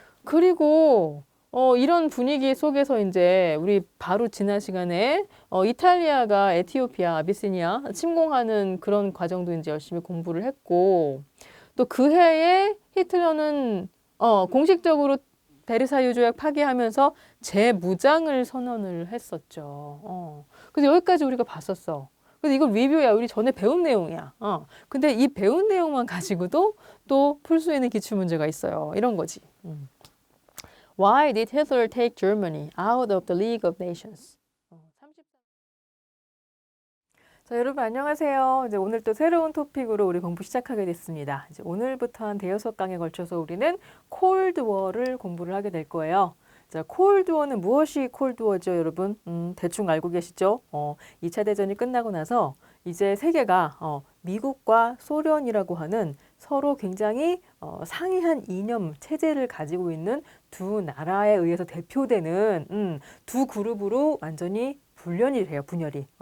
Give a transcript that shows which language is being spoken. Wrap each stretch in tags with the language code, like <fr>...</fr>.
<ko>그리고 이런 분위기 속에서 이제 우리 바로 지난 시간에 이탈리아가 에티오피아, 아비시니아 침공하는 그런 과정도 이제 열심히 공부를 했고 또 그 해에 히틀러는 공식적으로 베르사유 조약 파기하면서 재무장을 선언을 했었죠. 그래서 여기까지 우리가 봤었어. 근데 이건 리뷰야. 우리 전에 배운 내용이야. 근데 이 배운 내용만 가지고도 또 풀 수 있는 기출문제가 있어요. 이런 거지.</ko> <en>Why did Hitler take Germany out of the League of Nations?</en> <ko>자, 여러분 안녕하세요. 이제 오늘 또 새로운 토픽으로 우리 공부 시작하게 됐습니다. 이제 오늘부터 한 대여섯 강에 걸쳐서 우리는 콜드워를 공부를 하게 될 거예요. 자, 콜드워는 무엇이 콜드워죠, 여러분? 대충 알고 계시죠? 2차 대전이 끝나고 나서 이제 세계가 미국과 소련이라고 하는 서로 굉장히 상이한 이념, 체제를 가지고 있는 두 나라에 의해서 대표되는 두 그룹으로 완전히 분열이 돼요, 분열이.</ko>